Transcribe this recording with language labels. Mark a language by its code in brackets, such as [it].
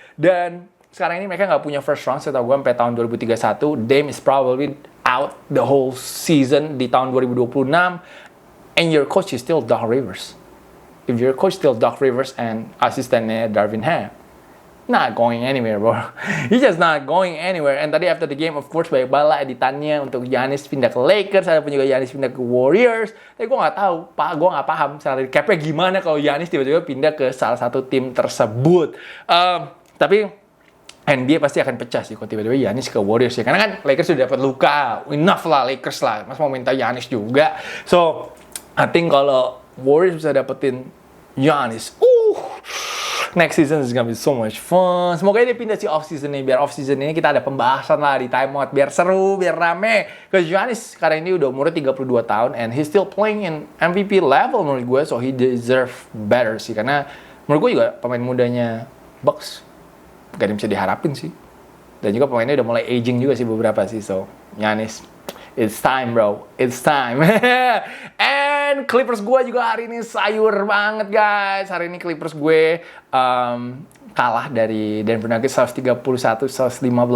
[id] Dan sekarang ini mereka nggak punya first round setahu gue sampai tahun 2031. [en] Dame is probably out the whole season [id] di tahun 2026. [en] And your coach is still Doc Rivers. If your coach still Doc Rivers and asistennya Darvin Ham, not going anywhere, bro. He's just not going anywhere. [id] And tadi [en] after the game, of course, [id] banyak banget editannya untuk Giannis pindah ke Lakers, ada pun juga Giannis pindah ke Warriors. Tapi gue nggak tahu, gue nggak paham salary cap-nya gimana kalau Giannis tiba-tiba pindah ke salah satu tim tersebut. Tapi NBA pasti akan pecah sih kalau tiba-tiba Giannis ke Warriors ya. Karena kan Lakers sudah dapat Luka. Enough lah Lakers lah. Mas mau minta Giannis juga. [en] So, I think [id] kalau Warriors bisa dapetin Giannis, [en] next season is gonna be so much fun. [id] Semoga dia pindah si off-season ini. Biar off-season ini kita ada pembahasan lah di timeout. Biar seru, biar rame. Karena Giannis sekarang ini udah umurnya 32 tahun. [en] And he's still playing in MVP level [id] menurut gue. [en] So, he deserve better sih. [id] Karena menurut gue juga pemain mudanya Bucks gak ada yang bisa diharapin sih. Dan juga pemainnya udah mulai aging juga sih beberapa sih. [en] So, Giannis, it's time, bro. It's time. [id] And Clippers gue juga hari ini sayur banget, guys. Hari ini Clippers gue kalah dari Denver Nuggets 131-115.